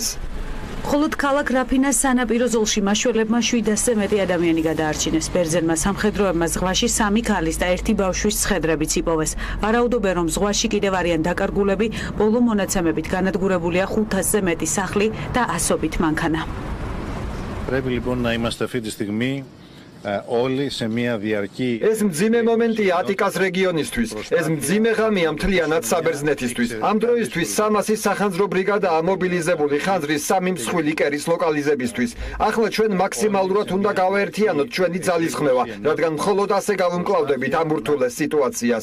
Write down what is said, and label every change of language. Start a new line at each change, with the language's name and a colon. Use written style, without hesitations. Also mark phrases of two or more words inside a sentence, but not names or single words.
Georgian: მხოლოდ ქალაქ რაფინას სანაპირო ზოლში მაშველებმა 700-ზე მეტი ადამიანი გადაარჩინეს. ბერძენმა სამხედროებმა ზღვაში 3 ქალის და 1 ბავშვის ცხედრებიც იპოვეს. ვარაუდობენ, რომ ზღვაში კიდევ არიან დაკარგულები, ბოლო მონაცემებით განადგურებულია 500-ზე მეტი სახლი და ასობით მანქანა.
Greek: Πρέπει λοιπόν να είμαστε αυτή τη στιγμή όλοι σε μια διαρκή.
Georgian: ეს მძიმე მომენტია ატიკას რეგიონისთვის. ეს მძიმე ღამეა მთლიანად საბერძნეთისთვის. ამ დროისთვის 300 სახანძრო ბრიგადაა მობილიზებული ხანძრის 3 მსხვილი კერის ლოკალიზებისთვის. ახლა ჩვენ მაქსიმალურად უნდა გავაერთიანოთ ჩვენი ძალისხმევა, რადგან მხოლოდ ასე გავუმკლავდებით ამ ურთულეს სიტუაციას.